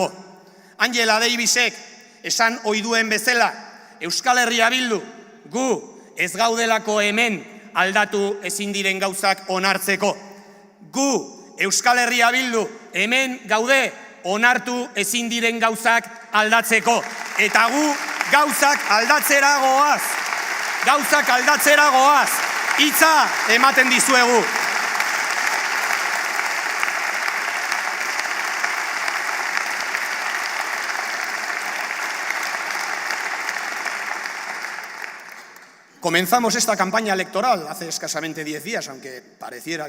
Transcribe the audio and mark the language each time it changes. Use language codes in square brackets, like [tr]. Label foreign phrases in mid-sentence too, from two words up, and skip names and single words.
[eu] Angela Davisek esan ohi duen bezala, Euskal Herria Bildu, gu ez gaudelako hemen aldatu ezin diren gauzak onartzeko. Gu Euskal Herria Bildu hemen gaude onartu ezin diren gauzak aldatzeko. Eta gu gauzak aldatzera goaz. Gauzak aldatzera goaz. Hitza ematen dizuegu. [es] Comenzamos esta campaña electoral hace escasamente 10 días, aunque pareciera